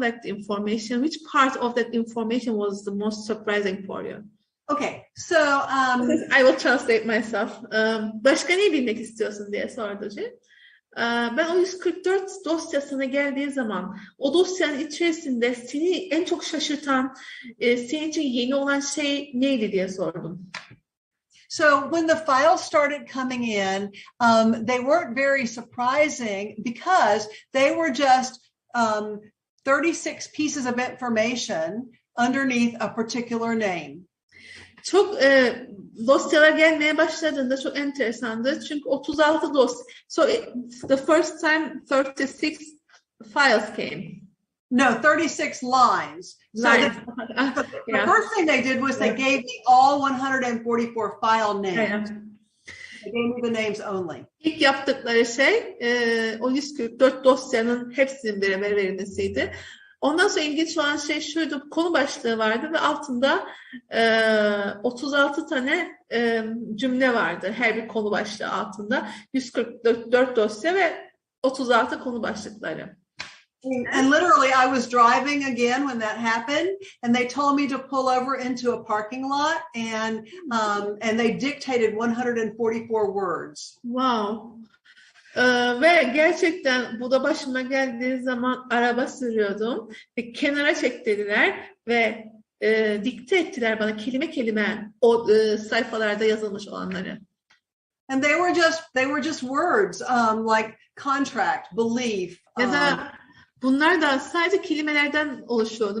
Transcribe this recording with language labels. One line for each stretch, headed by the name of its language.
English: Like the information, which part of that information was the most surprising for you? Okay, so I will translate myself.
Turkish: Başka ne bilmek istiyorsun diye sordu. Ben o 144 dosyasına geldiği zaman o dosyanın içerisinde seni en çok şaşırtan, senin için yeni olan şey neydi diye sordum.
English: So when the files started coming in, they weren't very surprising because they were just 36 pieces of information underneath a particular name.
Turkish: Çok dosyalar gelmeye başladığında çok enteresandı. Çünkü 36 dosya.
English: So the first time 36 files came. No, 36 lines. So Lines. the first thing they did was they gave me all 144 file names. They gave me the names only.
Turkish: İlk yaptıkları şey o 144 dosyanın hepsinin beraber verilmesiydi. Ondan sonra ilginç olan şey şuydu, konu başlığı vardı ve altında 36 tane cümle vardı her bir konu başlığı altında. 144 dosya ve 36 konu başlıkları.
English: And literally I was driving again when that happened, and they told me to pull over into a parking lot, and they dictated 144 words. Wow.
Turkish: Ve gerçekten bu da başıma geldiği zaman araba sürüyordum ve kenara çek dediler ve dikte ettiler bana kelime kelime o sayfalarda yazılmış olanları.
English: And they were just words like contract, belief.
Turkish: Ya da bunlar da sadece kelimelerden oluşuyordu.